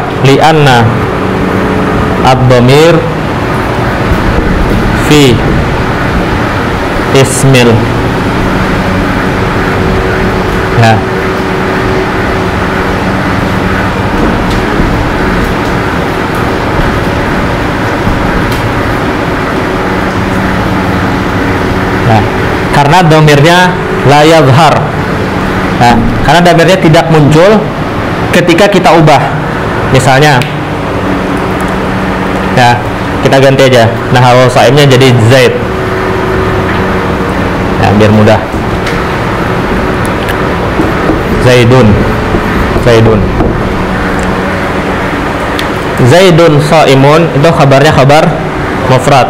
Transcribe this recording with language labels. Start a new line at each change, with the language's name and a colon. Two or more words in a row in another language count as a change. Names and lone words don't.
Arabic: لأن الضمير في اسم,
Indonesian: ya, nah, karena dhamirnya
Arabic: لا يظهر,
Indonesian: nah, karena dhamirnya tidak muncul ketika kita ubah. Misalnya, ya, kita ganti aja naharu saimnya jadi Zaid, ya, biar mudah.
Arabic: زيد صائم
Indonesian: itu kabarnya kabar mufrad.